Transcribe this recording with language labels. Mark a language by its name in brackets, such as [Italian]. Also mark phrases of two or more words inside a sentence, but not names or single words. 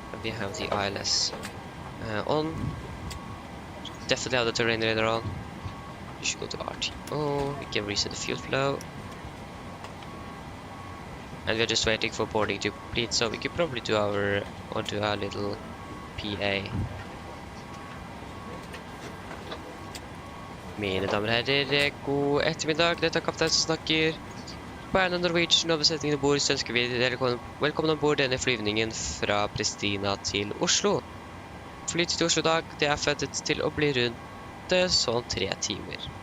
[English] We have the ILS on. Definitely have the terrain radar on. You should go to RTO. We can reset the fuel flow. And we're just waiting for boarding to complete. So we could probably do our little PA. [Norwegian] Mine damer og herrer, god ettermiddag. Dette er kaptein som snakker. På AMD Norwegian og besetningen ombord så ønsker vi dere velkommen ombord denne flyvningen fra Pristina til Oslo. Flyet til Oslo i dag, det er født til å bli rundt sånn 3 timer.